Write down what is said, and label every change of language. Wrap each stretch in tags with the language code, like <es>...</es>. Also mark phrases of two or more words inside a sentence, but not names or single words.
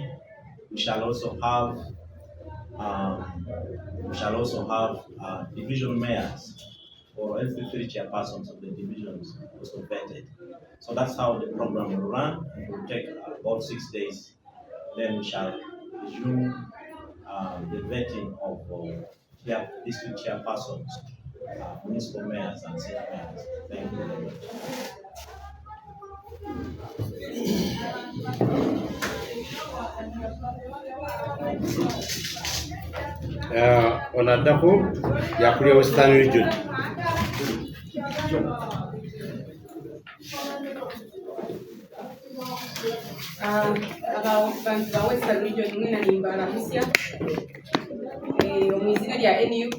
<en>We shall also have division mayors or every three chairpersons of the divisions also vetted. So that's how the program will run. It will take about 6 days. Then we shall resume the vetting of district chairpersons, municipal mayors, and city mayors. Thank you very much.</en> <xog>Onaddako yakulya Western Region. Abantu ba Western Region mwena nimbalamusya omwizina lya NUP</xog>